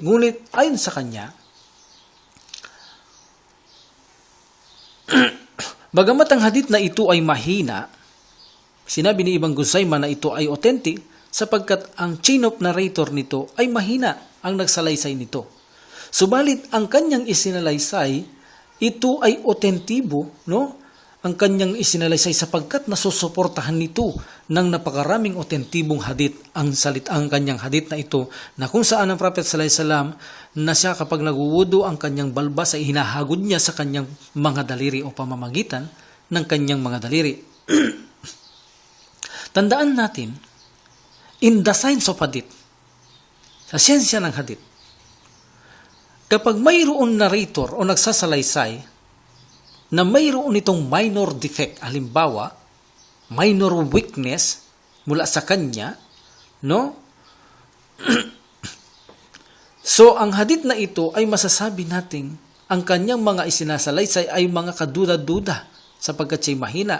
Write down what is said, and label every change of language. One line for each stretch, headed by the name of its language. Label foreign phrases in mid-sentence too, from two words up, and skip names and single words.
Filipino: Ngunit ayon sa kanya, bagamat ang hadith na ito ay mahina, sinabi ni Ibn Khuzaimah na ito ay authentic sapagkat ang
English: chain of narrator
Filipino: nito ay mahina ang nagsalaysay nito. Subalit ang kanyang isinalaysay, ito ay autentibo, no? Ang kanyang isinalaysay sapagkat nasusuportahan nito ng napakaraming autentibong hadith ang kanyang hadith na ito na kung saan ang Prophet
Arabic: صلى الله عليه وسلم
Filipino: na siya kapag nagwuwudu ang kanyang balbas ay hinahagod niya sa kanyang mga daliri o pamamagitan ng kanyang mga daliri. Tandaan natin,
English: in the science of hadith,
Filipino: sa siyensya ng hadith, kapag mayroon narrator o nagsasalaysay na mayroon itong
English: minor defect,
Filipino: halimbawa,
English: minor weakness
Filipino: mula sa kanya, no? So, ang hadith na ito ay masasabi natin ang kanyang mga isinasalaysay ay mga kaduda-duda sapagkat siya'y mahina.